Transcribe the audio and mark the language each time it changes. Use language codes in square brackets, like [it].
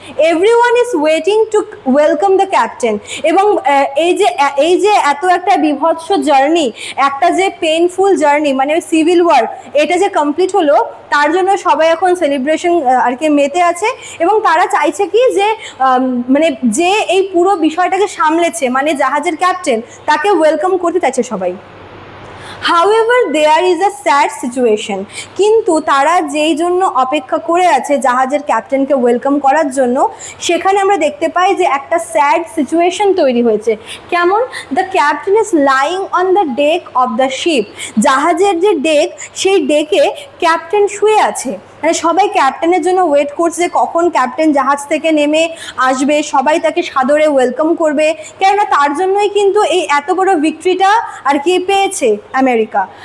[en] Everyone is waiting to welcome the captain. [bn] এবং এই যে এত একটা বিভৎস জার্নি, একটা যে পেইনফুল জার্নি মানে সিভিল ওয়ার, এটা যে কমপ্লিট হলো তার জন্য সবাই এখন সেলিব্রেশন আর কি মেতে আছে, এবং তারা চাইছে কি যে মানে যে এই পুরো বিষয়টাকে সামলেছে মানে জাহাজের ক্যাপ্টেন, তাকে ওয়েলকাম করতে চাইছে সবাই। [en] However, there is a sad situation. [bn] কিন্তু তারা যেই জন্য অপেক্ষা করে আছে জাহাজের ক্যাপ্টেনকে ওয়েলকাম করার জন্য, সেখানে আমরা দেখতে পাই যে একটা স্যাড সিচুয়েশন তৈরি হয়েছে। কেমন? [en] The captain is lying on the deck of the ship. [bn] জাহাজের যে ডেক, সেই ডেকে ক্যাপ্টেন শুয়ে আছে, মানে সবাই ক্যাপ্টেনের জন্য ওয়েট করছে যে কখন ক্যাপ্টেন জাহাজ থেকে নেমে আসবে, সবাই তাকে সাদরে ওয়েলকাম করবে, কেননা তার জন্যই কিন্তু এই এত বড় ভিক্টরিটা আর কি পেয়েছে আমেরিকা।